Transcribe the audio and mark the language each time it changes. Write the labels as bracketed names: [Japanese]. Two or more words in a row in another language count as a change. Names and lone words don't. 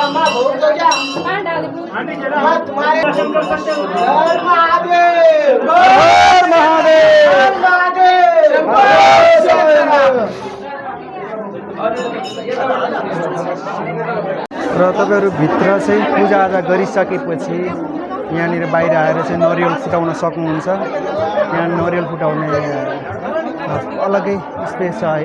[Hindi] माँ भोग दो जा तुम्हारे हर महादेव हर महादेव [Nepali] र तपाईँहरू भित्र चाहिँ पूजाआजा गरिसकेपछि यहाँनिर बाहिर आएर चाहिँ नरिवल फुटाउन सक्नुहुन्छ। यहाँ नरिवल फुटाउने अलग्गै स्पेस छ है।